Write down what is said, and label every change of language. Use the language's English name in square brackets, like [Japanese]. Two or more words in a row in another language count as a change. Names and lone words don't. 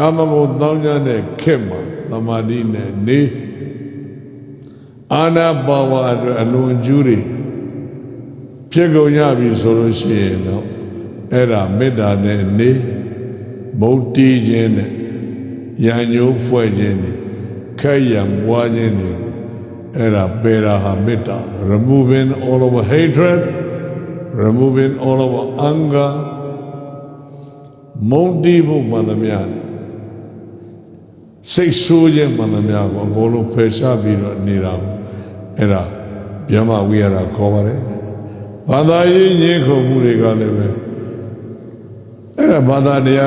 [Burmese] မဂုဏ်တောင်းကြတဲ့ခက်မှာသမာဓိနဲ့နေအာနာပါဝါအတွက်အလွန်ကျူးတွေဖြစ်ကုန်ရပြီဆိုလို့ရှိရင်တော့အဲ့ဒါမေတ္တာနဲ့နေမုတ်တီးခြင်းနဲ့ရံညိုးဖွဲ့ခြင်းနဲ့ခက်ရံပွားခြင်းနဲ့အဲ့ဒါပေရာဟာမေတ္တာ [English] removing all of hatred removing all of anger [Burmese] မုတ်တီးဖို့မှန်သမျှ စိတ်ဆိုးခြင်းမှန်သမျှကိုအကုန်လုံးဖယ်ရှားပြီးတော့နေတာအဲ့ဒါဗြဟ္မဝိဟာရခေါ်ပါတယ်ဘာသာရေးညှင်းခုန်မှုတွေကလည်းပဲအဲ့ဒါဘာသာတရား